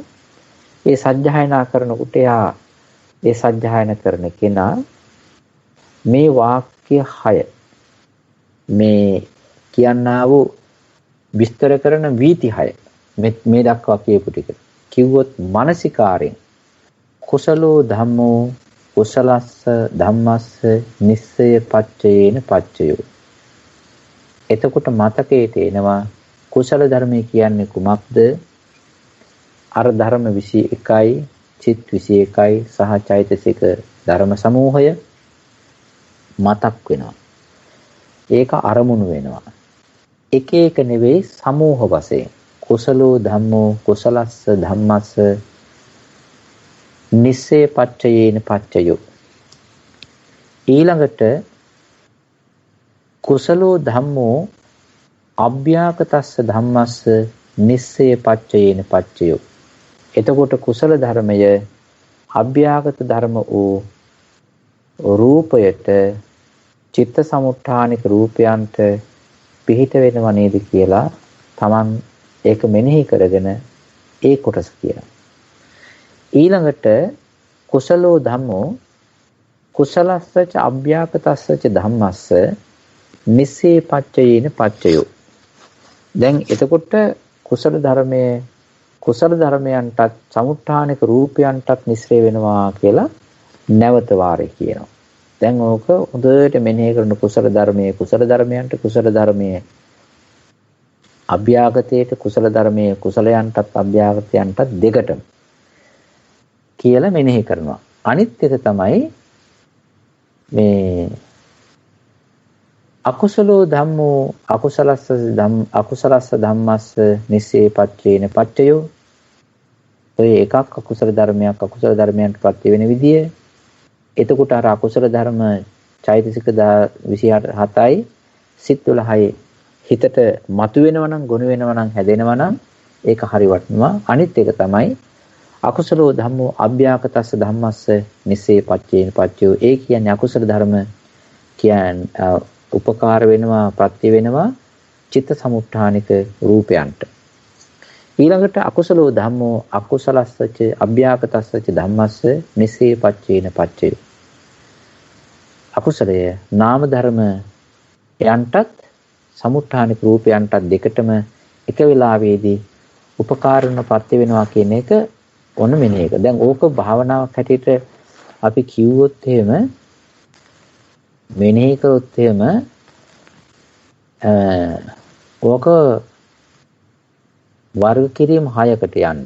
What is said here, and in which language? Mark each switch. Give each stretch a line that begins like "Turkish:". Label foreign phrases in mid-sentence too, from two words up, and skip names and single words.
Sinhala: ඒ සජ්ජායනා කරනකොට ඒ සජ්ජායන කරන කෙනා මේ වාක්‍ය 6 මේ කියන්නා වූ විස්තර කරන වීති 6 මේ දක්වා කියපු ටික කිව්වොත් මානසිකාරයෙන්
Pali: කුසලෝ ධම්මෝ කුසලස්ස ධම්මස්ස නිස්සය පච්චයේන පච්චයෝ.
Sinhala: එතකොට මතකයට එනවා කුසල ධර්මය කියන්නේ කුමක්ද? අර ධර්ම 21යි, චිත් 21යි සහ චෛතසික ධර්ම සමූහය මතක් වෙනවා. ඒක අරමුණු වෙනවා. එක එක නෙවෙයි සමූහ වශයෙන්.
Pali: කුසලෝ ධම්මෝ කුසලස්ස ධම්මස්ස නිස්සේ පච්චයේන පච්චයෝ. ඊළඟට කුසලෝ ධම්මෝ අභ්‍යාකතස්ස ධම්මස්ස නිස්සේ පච්චයේන පච්චයෝ.
Sinhala: එතකොට කුසල ධර්මය අභ්‍යාගත ධර්ම වූ රූපයට චිත්ත සමුත්ථානික රූපයන්ට පිහිට වෙනව නේද කියලා Taman ඒක මෙනෙහි කරගෙන ඒ කොටස කියනවා.
Pali: ඊළඟට කුසලෝ ධම්මෝ කුසලස්සච අභ්‍යාකතස්සච ධම්මස්ස නිස්සේ පච්චයේන පච්චයෝ.
Sinhala: දැන් එතකොට කුසල ධර්මයන්ටත් සමුත්ථානික රූපයන්ටත් මිශ්‍රය වෙනවා කියලා නැවත වාරේ කියනවා. දැන් ඕක හොඳට මෙනෙහි කරන කුසල ධර්මයන්ට කුසල ධර්මයේ අභ්‍යාගතයට කුසල ධර්මයේ කුසලයන්ටත් අභ්‍යාගතයන්ටත් දෙකටම කියලා මෙනෙහි කරනවා. අනිත් එක තමයි මේ
Pali: අකුසලෝ ධම්මෝ අකුසලස්ස ධම්මස්ස නිස්සේ පච්චේන පච්චයෝ.
Sinhala: ඔය එකක් අකුසල ධර්මයන්ට ප්‍රත්‍ය වෙන විදිය. එතකොට අර අකුසල ධර්ම චෛතසික 27යි සිත් 12යි හිතට මතු වෙනවා නම් ගොනු වෙනවා නම් හැදෙනවා නම් ඒක හරි වටිනවා. අනිත් එක තමයි
Pali: අකුසලෝ ධම්මෝ අභ්‍යාකතස්ස ධම්මස්ස නිස්සේ පච්චේන පච්චයෝ.
Sinhala: ඒ කියන්නේ අකුසල ධර්ම කියන්නේ උපකාර වෙනවා ප්‍රත්‍ය වෙනවා චිත්ත සමුත්ථානික රූපයන්ට.
Pali: ඊළඟට අකුසලෝ ධම්මෝ අකුසලස්සච අභ්‍යාකතස්සච ධම්මස්ස නිස්සේ පච්චේන පච්චයෝ.
Sinhala: අකුසලය නාම ධර්ම යන්ටත් සමුත්ථානික රූපයන්ටත් දෙකටම එක වෙලාවේදී උපකාරණ ප්‍රත්‍ය වෙනවා කියන එක ඔන්න මෙන්න එක. දැන් ඕක භාවනාවක් හැටියට අපි කිව්වොත් එහෙම මෙනෙහි කරොත් එහෙම ඕක වර්ග කිරීම 6කට යන්නේ.